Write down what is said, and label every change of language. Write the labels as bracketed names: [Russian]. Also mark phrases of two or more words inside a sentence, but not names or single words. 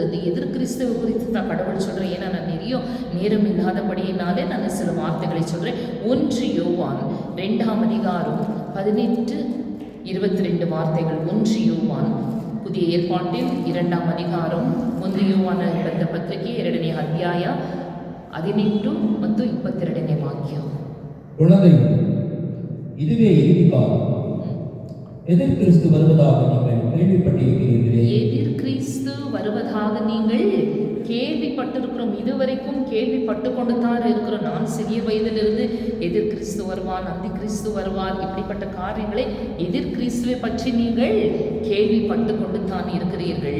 [Tamil] இந்த எதிர் கிறிஸ்துவ குறித்து தான் கடவுள் சொல்கிறேன். ஏன்னா நான் நிறைய நேரம் இல்லாதபடியினாலே நான் சில வார்த்தைகளை சொல்கிறேன். 1 யோவான் 2ஆம் அதிகாரம் 18-22 வார்த்தைகள். 1 யோவான் புதிய ஏற்பாட்டில் 2ஆம் அதிகாரம் 1 யோவாನ [Kannada] ಬರೆದ ಪತ್ರಿಕೆ 2ನೇ ಅಧ್ಯಾಯ 18 ಮತ್ತು 22ನೇ ವಾಕ್ಯ. [Tamil] இதுவே இறுதி காலம். எதிர் கிறிஸ்து வருவதாக நீங்கள் கேள்விப்பட்டிருக்கிறீர்களே. எதிர் கிறிஸ்து வருவதாக நீங்கள் கேள்விப்பட்டிருக்கிறோம். இதுவரைக்கும் கேள்விப்பட்டு கொண்டு தான் இருக்கிறோம். நான் சிறிய வயதிலிருந்து எதிர் கிறிஸ்து வருவான், அந்தி கிறிஸ்து வருவார், இப்படிப்பட்ட காரியங்களை எதிர் கிறிஸ்துவை பற்றி நீங்கள் கேள்விப்பட்டு கொண்டு தான் இருக்கிறீர்கள்.